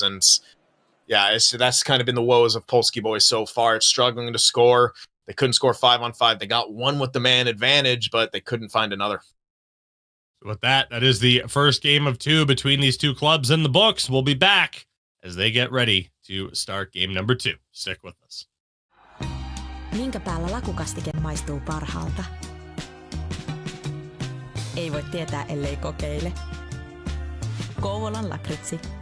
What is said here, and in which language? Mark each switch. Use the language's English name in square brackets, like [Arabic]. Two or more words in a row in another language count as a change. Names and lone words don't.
[English] And yeah, that's kind of been the woes of Polski boys so far. It's struggling to score. They couldn't score 5-on-5. They got 1 with the man advantage, but they couldn't find another. With that is the first game of 2 between these 2 clubs in the books. We'll be back as they get ready to start game number 2. Stick with us. [Finnish] Minkä päällä lakukastike maistuu parhaalta? Ei voi tietää, ellei kokeile. Kouvolan lakritsi.